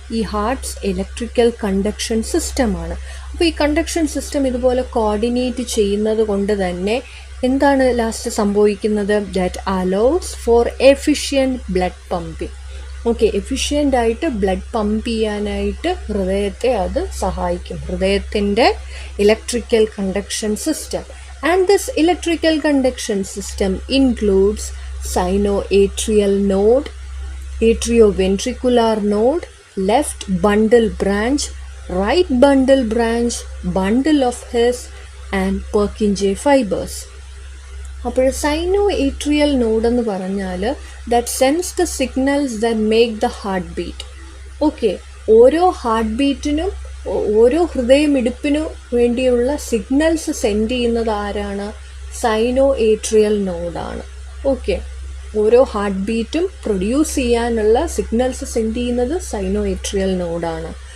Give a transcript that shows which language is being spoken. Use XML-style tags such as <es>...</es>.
<ml>ഈ hearts electrical conduction സിസ്റ്റമാണ്. അപ്പോൾ ഈ കണ്ടക്ഷൻ സിസ്റ്റം ഇതുപോലെ കോർഡിനേറ്റ് ചെയ്യുന്നത് കൊണ്ട് തന്നെ എന്താണ് ലാസ്റ്റ് സംഭവിക്കുന്നത്?</ml> <en>That allows for efficient blood pumping.</en> <ml>Okay, efficient ആയിട്ട് ബ്ലഡ് പമ്പ് ചെയ്യാനായിട്ട് ഹൃദയത്തെ അത് സഹായിക്കും, ഹൃദയത്തിൻ്റെ electrical conduction system.</ml> <en>And this electrical conduction system includes sinoatrial node, atrioventricular node, left bundle branch, right bundle branch, bundle of His and Purkinje fibers.</en> <ml>അപ്പോൾ സൈനോ atrial node എന്ന് പറഞ്ഞാൽ</ml> <en>That sense the signals that make the heart beat.</en> <ml>Okay, ഓരോ heart ബീറ്റിനും ഓരോ ഹൃദയമിടിപ്പിനും വേണ്ടിയുള്ള signals send ചെയ്യുന്നത് ആരാണ്? സൈനോ atrial നോഡാണ്. Okay, ഓരോ ഹാർട്ട് ബീറ്റും പ്രൊഡ്യൂസ് ചെയ്യാനുള്ള സിഗ്നൽസ് സെൻഡ് ചെയ്യുന്നത് സൈനോ ഏട്രിയൽ നോഡാണ്.</ml>